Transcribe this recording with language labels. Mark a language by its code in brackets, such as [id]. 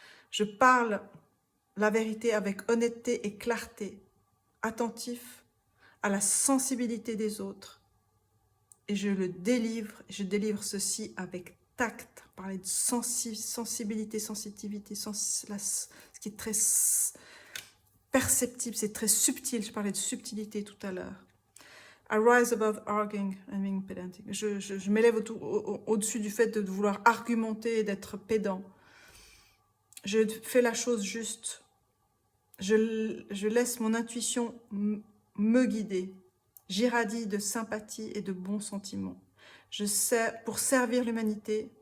[fr] Je parle la vérité avec honnêteté et clarté, attentif à la sensibilité des autres. Et je délivre ceci avec tact. Parler de sensibilité, sensitivité, ce qui est très perceptible, c'est très subtil. Je parlais de subtilité tout à l'heure. [en] I rise above arguing and being pedantic. [fr] Je m'élève au-dessus du fait de vouloir argumenter et d'être pédant. Je fais la chose juste. Je laisse mon intuition me guider. J'irradie de sympathie et de bons sentiments. Pour servir l'humanité.